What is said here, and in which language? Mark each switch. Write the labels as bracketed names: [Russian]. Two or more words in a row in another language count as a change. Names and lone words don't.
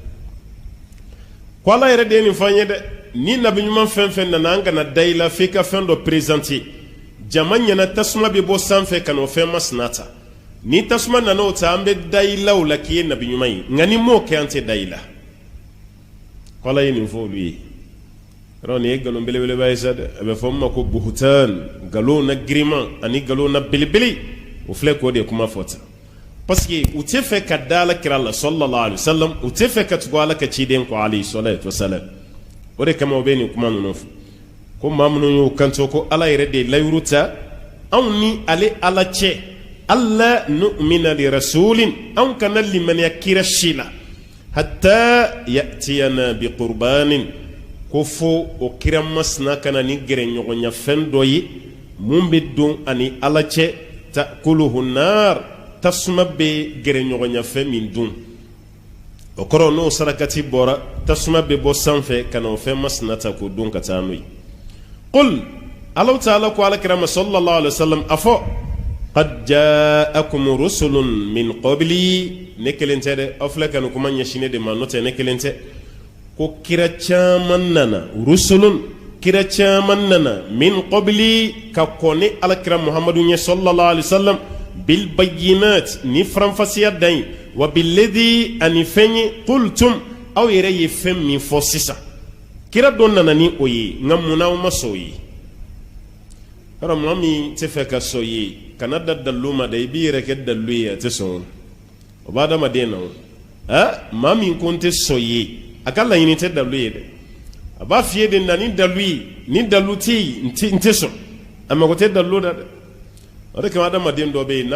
[Bambara] ko ala yɛrɛ de ye nin fɔ an ye dɛ ni nabiɲuman fɛn fɛn nana an kana da i la f'i ka fɛn dɔ présenter jama ɲɛna tasuma bɛ bɔ sanfɛ ka n'o fɛn masina ta ni tasuma nana o ta an bɛ da i la o la k'i ye nabiɲuman ye nka ni m'o kɛ an tɛ da i la ko ala ye nin fɔ olu ye yɔrɔ nin ye nkalon belebeleba ye sa dɛ a bɛ fɔ min ma ko buhutan nkalon na giriman ani nkalon na belebele o filɛ k'o de kuma fɔ tan parce que u tɛ fɛ ka da ala kira la [Arabic] صلى الله عليه وسلم [Bambara] u tɛ fɛ ka tugu ala ka ciden kɔ [Arabic] عليه الصلاة والسلام [Bambara] o de kama u bɛ nin kuma ninnu fɔ ko maa minnu y'u kanto ko ala yɛrɛ de ye layuru ta anw ni ale ala cɛ [Arabic] ألا نؤمن لرسول [Bambara] anw kana limaniya kira si la [Arabic] حتى يأتينا بقربان [Bambara] ko fo o kira masina kana ni gɛrɛɲɔgɔnya fɛn dɔ ye mun bɛ don ani ala cɛ [Arabic] تأكله النار [Bambara] tasuma bɛ gɛrɛɲɔgɔnya fɛn min dun o kɔrɔ n'o sarakati bɔra tasuma bɛ bɔ sanfɛ ka na o fɛn masina ta k'o dun ka taa n'o ye [Arabic] قل الله تعالى [Bambara] ko alakira ma [Arabic] صلى الله عليه وسلم [Bambara] a fɔ [Arabic] قد جاءكم رسل من قبلي [Bambara] ne kelen tɛ dɛ aw filɛ ka nin kuma ɲɛsin ne de ma n'o tɛ ne kelen tɛ ko kira caman nana rusulun kira caman nana [Arabic] من قبلي [Bambara] ka kɔni alakira muhammadu ɲɛ [Arabic] صلى الله عليه وسلم بالبينات [Bambara] ni faranfasiya dan ye [Arabic] وبالذي [Bambara] ani fɛn ye qultum aw yɛrɛ ye fɛn min fɔ sisan kira don nana ni o ye nka munna o ma sɔn o ye yɔrɔ maa min tɛ fɛ ka sɔn o ye kana da dalilu ma dɛ i b'i yɛrɛ kɛ dalilu ye a tɛ sɔn o b'a adamaden na o maa min ko n tɛ sɔn o ye a ka laɲini tɛ dalilu ye dɛ a b'a f'i ye de na ni dalilu ye ni dalilu tɛ yen n tɛ sɔn a mago tɛ dalilu la dɛ o de kama adamaden dɔ bɛ yen n'a